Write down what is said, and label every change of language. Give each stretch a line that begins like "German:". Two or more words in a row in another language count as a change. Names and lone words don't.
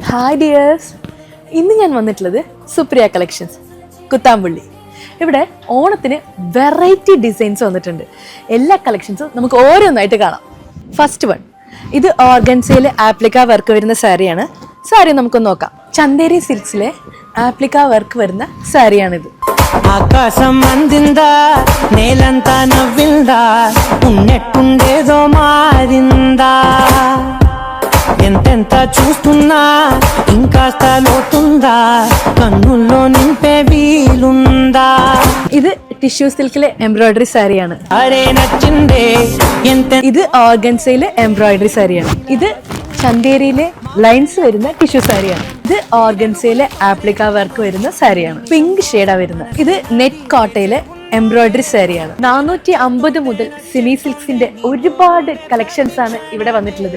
Malayalam: ഹായ് ഡിയേഴ്സ്, ഇന്ന് ഞാൻ വന്നിട്ടുള്ളത് സുപ്രിയ കളക്ഷൻസ് കുത്താമ്പുള്ളി. ഇവിടെ ഓണത്തിന്
English: variety designs
Malayalam: വന്നിട്ടുണ്ട്. എല്ലാ കളക്ഷൻസും നമുക്ക് ഓരോന്നായിട്ട് കാണാം.
English: first one,
Malayalam: ഇത് ഓർഗൻസയിലെ
English: applique work
Malayalam: വരുന്ന സാരിയാണ്. സാരി നമുക്കൊന്ന് നോക്കാം. ചന്ദേരി സിൽക്സിലെ
English: applique work
Malayalam: വരുന്ന സാരിയാണിത്.
Telugu: ఆకాశం అందిందా నేలంతా నవ్విందా ఉన్నట్టుండేదో మారిందా ఎంతెంత చూస్తున్నా ఇంకాస్త లోతుందా కన్నుల్లో నింపే వీలుందా.
Malayalam: ഇത്
English: tissue silkile embroidery
Malayalam: സാരിയാണ്.
Telugu: అరే నచ్చిందే ఎంత.
Malayalam: ഇത് ഓർഗൻസയിലെ എംബ്രോയിഡറി സാരിയാണ്. ഇത് ചന്തേരിയിലെ ലൈൻസ് വരുന്ന ടിഷ്യൂ സാരിയാണ്. ഇത് ഓർഗൻസയിലെ
English: applique work
Malayalam: വരുന്ന സാരിയാണ്.
English: pink shade
Malayalam: വരുന്നത്. ഇത് നെറ്റ് കോട്ടയിലെ എംബ്രോയിഡറി സാരിയാണ്. 450 മുതൽ സിമി സിൽക്സിന്റെ ഒരുപാട് കളക്ഷൻസ് ആണ് ഇവിടെ വന്നിട്ടുള്ളത്.